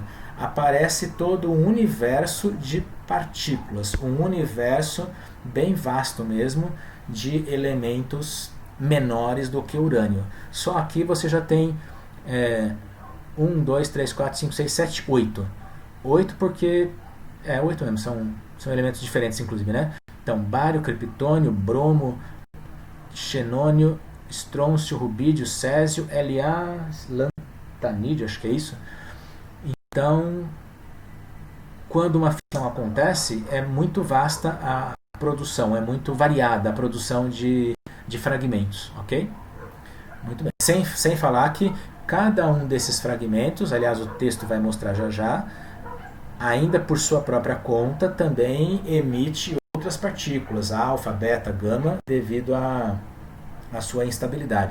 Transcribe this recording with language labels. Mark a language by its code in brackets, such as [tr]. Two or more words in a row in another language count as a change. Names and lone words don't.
[pt] Aparece todo um universo de partículas, um universo bem vasto mesmo, de elementos menores do que o urânio. Só aqui você já tem 1, 2, 3, 4, 5, 6, 7, 8. 8 porque... 8 mesmo, são elementos diferentes inclusive, né? Então, bário, criptônio, bromo, xenônio, estrôncio, rubídio, césio, La, lantanídeo, acho que é isso. Então, quando uma fissão acontece, é muito vasta a produção, é muito variada a produção de fragmentos, ok? Muito bem. Sem falar que cada um desses fragmentos, aliás, o texto vai mostrar já já, ainda por sua própria conta, também emite outras partículas, alfa, beta, gama, devido à sua instabilidade.